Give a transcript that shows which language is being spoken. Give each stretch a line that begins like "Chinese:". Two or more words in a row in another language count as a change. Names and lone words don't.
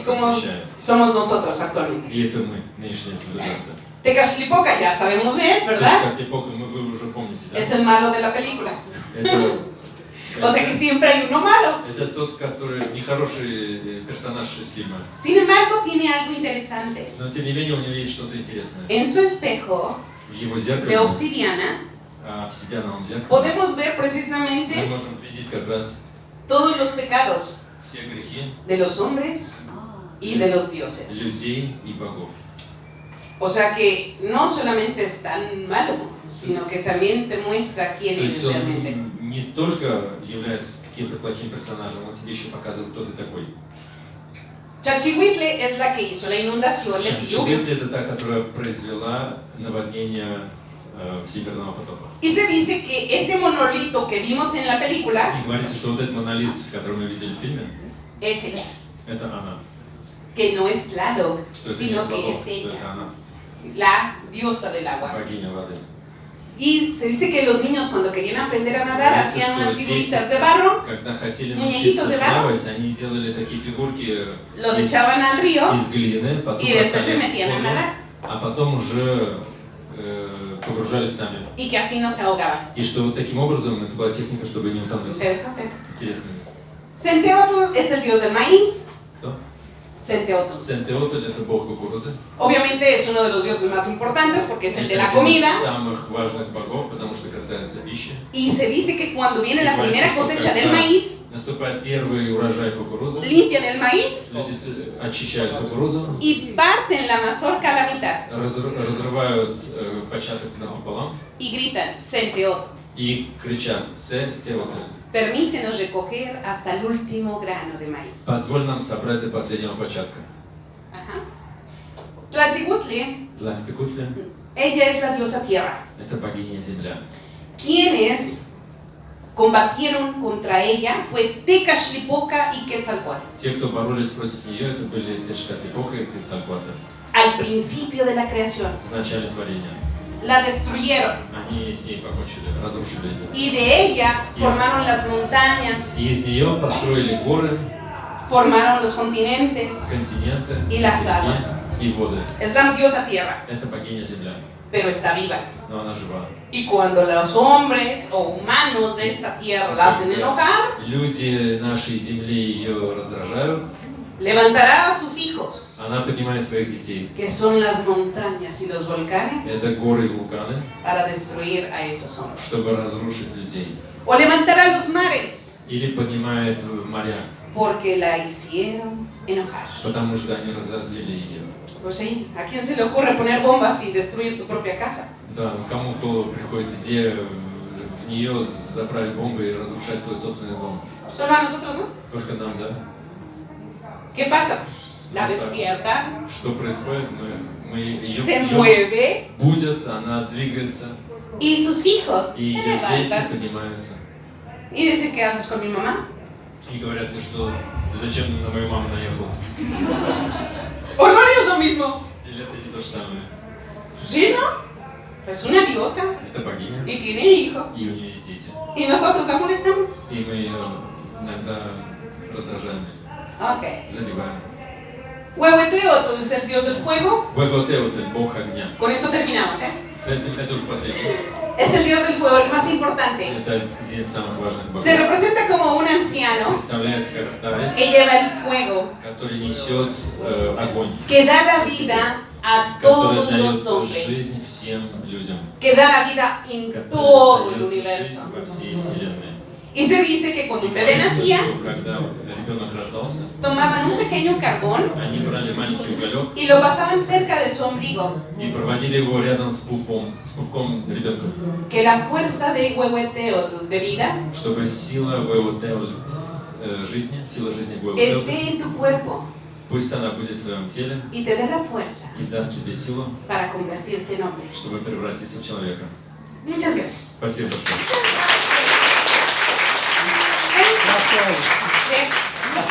Spanish: Y como
Russian: освещает.
Spanish: somos nosotros actualmente.
Russian: И это мы, нынешняя цивилизация.
Spanish: Tecashlipoca, ya sabemos de él, ¿verdad?
Russian: Тешкатлипока, вы уже помните, да?
Spanish: Es el malo de la película. O sea que siempre hay uno malo.
Russian: Это тот, который нехороший персонаж из фильма.
Spanish: Sin embargo, tiene algo interesante.
Russian: Но тем не менее у него есть что-то интересное.
Spanish: En su espejo
Russian: В его
Spanish: de
Russian: зеркале,
Spanish: obsidiana,
Russian: обсидиановом зеркале,
Spanish: podemos ver
Russian: мы
Spanish: precisamente
Russian: можем видеть как раз
Spanish: todos los pecados
Russian: все грехи
Spanish: de los hombres y de los dioses.
Russian: людей и богов.
Spanish: O sea que no solamente es tan malo, sino que también te muestra quién
Russian: То есть
Spanish: eres realmente.
Russian: он не только является каким-то плохим персонажем, он тебе еще показывает, кто ты такой.
Spanish: Chalchihuitle es la que hizo la inundación del diluvio.
Russian: Чебетли это та, которая произвела наводнение Всемирного потопа.
Spanish: Y se dice que ese monolito que vimos en la película
Russian: И говорится, что вот этот монолит, который мы видели в фильме,
Spanish: es ella,
Russian: это она.
Spanish: que no es Tlaloc,
Russian: Что это не
Spanish: sino que
Russian: Тлалок,
Spanish: es
Russian: что
Spanish: ella,
Russian: это она,
Spanish: la diosa del agua.
Russian: богиня воды.
Spanish: Y se dice que los niños cuando querían aprender a nadar
Russian: Говорится,
Spanish: hacían
Russian: что
Spanish: unas
Russian: дети,
Spanish: figuritas de barro,
Russian: когда хотели
Spanish: Muñequitos
Russian: научиться
Spanish: de barro.
Russian: плавать, они делали такие фигурки
Spanish: los
Russian: из,
Spanish: echaban al río
Russian: из глины, потом
Spanish: y después se
Russian: бросали в
Spanish: metían a
Russian: воду,
Spanish: nadar
Russian: а потом уже погружались сами.
Spanish: y que así no se ahogaban.
Russian: И что вот таким образом это была техника, чтобы не утонуть.
Spanish: Interesante.
Russian: Интересно.
Spanish: Centeotl es el dios del maíz.
Russian: Кто?
Spanish: Centeotl.
Russian: Сентеотль это бог кукурузы.
Spanish: Obviamente es uno de los dioses más importantes porque es el de
Russian: Это
Spanish: la
Russian: один
Spanish: comida.
Russian: из самых важных богов, потому что касается пищи.
Spanish: Y se dice que cuando viene la primera cosecha del maíz,
Russian: Наступает первый урожай кукурузы.
Spanish: limpian el maíz
Russian: Люди очищают кукурузу,
Spanish: y parten la mazorca a la mitad
Russian: разрывают початок напополам
Spanish: y gritan Centeotl.
Russian: и кричат «Сентеотль».
Spanish: Permítenos recoger hasta el último grano de maíz.
Russian: Позволь нам собрать до последнего початка.
Spanish: Ajá. Tlaltihuitli,
Russian: Тлахтекутль
Spanish: ella es la diosa tierra. –
Russian: это богиня земля.
Spanish: Quienes combatieron contra ella fue Tecashlipoca y Quetzalcóatl.
Russian: Те, кто боролись против нее, это были Тешкатлипока и Quetzalcóatl
Spanish: Al principio de la creación.
Russian: в начале творения.
Spanish: la destruyeron.
Russian: Они с ней покончили, разрушили ее.
Spanish: Y de ella formaron las montañas,
Russian: И из нее построили горы,
Spanish: formaron los continentes
Russian: континенты,
Spanish: y las
Russian: реки
Spanish: aguas.
Russian: и воды.
Spanish: Es la diosa tierra,
Russian: Это богиня Земля,
Spanish: pero está viva.
Russian: но она жива.
Spanish: Y cuando los hombres o humanos de esta tierra la hacen enojar,
Russian: Люди нашей Земли ее раздражают,
Spanish: levantará a sus hijos,
Russian: она поднимает своих детей.
Spanish: que son las montañas y los volcanes,
Russian: Это горы и вулканы,
Spanish: para destruir a esos
Russian: чтобы
Spanish: hombres.
Russian: разрушить людей.
Spanish: O levantará los mares,
Russian: Или поднимает моря,
Spanish: porque la hicieron enojar.
Russian: потому что они разозлили ее.
Spanish: Pues sí, ¿a quién se le ocurre poner bombas y destruir tu propia casa?
Russian: Да, кому в голову приходит идея в нее заправить бомбы и разрушать свой собственный дом?
Spanish: Solo a nosotros, ¿no?
Russian: Только нам, да?
Spanish: ¿Qué pasa? La despiertan,
Russian: Что происходит? Мы ее
Spanish: se mueve
Russian: будет, она двигается,
Spanish: y sus hijos
Russian: и
Spanish: se
Russian: ее дети
Spanish: levantan
Russian: поднимаются.
Spanish: y dicen, ¿qué haces con mi mamá?
Russian: И говорят, ты зачем на мою маму наехал?
Spanish: ¿O no harías lo mismo?
Russian: Или это не то же самое?
Spanish: Sí, ¿no? Es una diosa
Russian: Это богиня,
Spanish: y tiene hijos.
Russian: и у нее есть дети.
Spanish: Y nosotros la molestamos. И мы ее иногда раздражаем, Ok.
Russian: задеваем.
Spanish: Huehueteotl es el dios del fuego.
Russian: Huehueteotl, бог огня.
Spanish: Con esto terminamos, ¿eh?
Russian: Кстати, это уже последний.
Spanish: Es el dios del fuego, el más importante.
Russian: Это один из самых важных богов.
Spanish: Se representa como un anciano
Russian: Представляется как старец,
Spanish: que lleva el fuego,
Russian: который несет огонь,
Spanish: que da la vida a
Russian: который
Spanish: todos
Russian: дает
Spanish: los hombres,
Russian: жизнь всем людям,
Spanish: que da la vida en
Russian: который
Spanish: todo el
Russian: дает
Spanish: universo.
Russian: жизнь во всей вселенной.
Spanish: Y se dice que cuando un bebé nacía,
Russian: Что когда ребенок рождался,
Spanish: tomaban un pequeño carbón
Russian: они брали маленький уголек
Spanish: y lo pasaban cerca de su ombligo,
Russian: и проводили его рядом с пупком ребенка,
Spanish: que la fuerza de Huehueteotl de vida
Russian: чтобы сила Huehueteotl жизни, сила жизни Huehueteotl,
Spanish: esté en tu cuerpo
Russian: пусть она будет в твоем теле
Spanish: y te dé la fuerza
Russian: и даст тебе силу,
Spanish: para convertirte en hombre.
Russian: чтобы превратиться в человека.
Spanish: Muchas gracias.
Russian: Спасибо большое.
Spanish: Bien.